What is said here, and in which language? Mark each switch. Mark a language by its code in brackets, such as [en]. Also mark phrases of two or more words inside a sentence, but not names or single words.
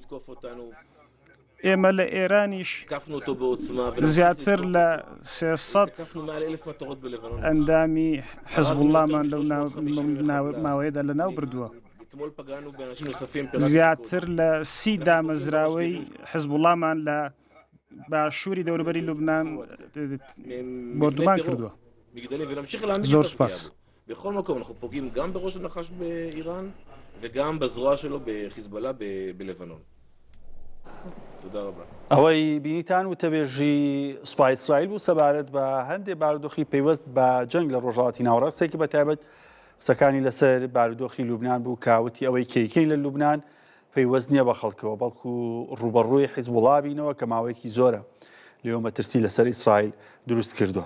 [ckb] ئێمە لە ئێرانیش زیاتر لە 300 ئەندامی حیزبوڵڵامان لەو ماوەیەدا لە ناو بردووە. زیاتر لە 30 دامەزراوەی حیزبوڵڵامان لە باشووری دەوروبەری لوبنان بردومان کردووە. زۆر سپاس. [he] בכל מקום אנחנו פוגעים גם בראש הנחש באיראן וגם בזרוע שלו בחיזבאללה בלבנון. תודה ربا. [ckb] ئەوەی بینیتان و تەبێژی سوپای ئیسرائیل بوو سەبارەت بە هەندێک بارودۆخی پەیوەست بە جەنگ لە ڕۆژهەڵاتی ناوەڕاست قسێکی بەتایبەت قسەکانی لەسەر بارودۆخی لوبنان بوو کاوتی ئەوەی کەیکەین لە لوبنان پەیوەست نییە بە خەڵکەوە بەڵکو ڕوبەڕووی حیزبوڵڵا بینەوە کە ماوەیەکی زۆرە لێوە مەترسی لەسەر ئیسرائیل دروست کردووە.